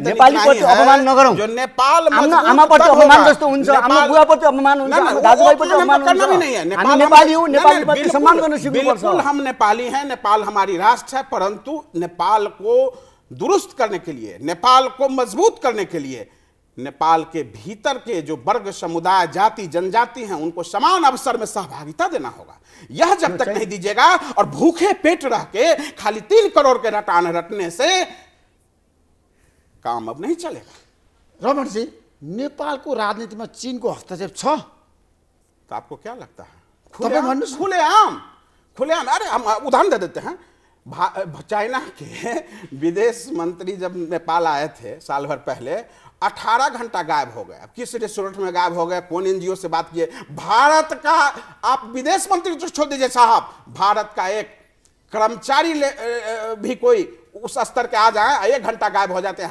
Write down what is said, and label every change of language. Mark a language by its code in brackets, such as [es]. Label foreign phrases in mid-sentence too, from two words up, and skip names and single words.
[ne] नेपालीप्रति अपमान नगरौँ। हाम्रो आमाप्रति अपमान जस्तो हुन्छ, हाम्रो बुवाप्रति अपमान हुन्छ, हाम्रो दाजुभाइप्रति अपमान हुन्छ। हामी नेपाली हौँ, नेपालीप्रति सम्मान गर्न सिक्नुपर्छ। [hi] बिल्कुल हम नेपाली हैं, नेपाल हमारी राष्ट्र है, परंतु नेपाल को दुरुस्त करने के लिए, नेपाल को मजबूत करने के लिए नेपाल के भीतर के जो वर्ग, समुदाय, जाति, जनजाति हैं उनको समान अवसर में सहभागिता देना होगा। यह जब तक नहीं दीजिएगा और भूखे पेट रह के खाली 3 करोड़ के रटने से काम अब नहीं चलेगा। रमण जी, [ne] नेपालको राजनीतिमा चीनको हस्तक्षेप छ [hi] तो आपको क्या लगता है? खुलेआम। अरे हम उदाहरण दे देते हैं। चाइना के विदेश मंत्री जब नेपाल आए थे साल भर पहले, 18 घंटा गायब हो गए। किस रेस्टोरेंट में गायब हो गए, कौन एनजीओ से बात किए? भारत का, आप विदेश मंत्री तो छोड़ दीजिए साहब, भारत का एक कर्मचारी भी कोई उस स्तर के आ जाए, 1 घंटा गायब हो जाते हैं।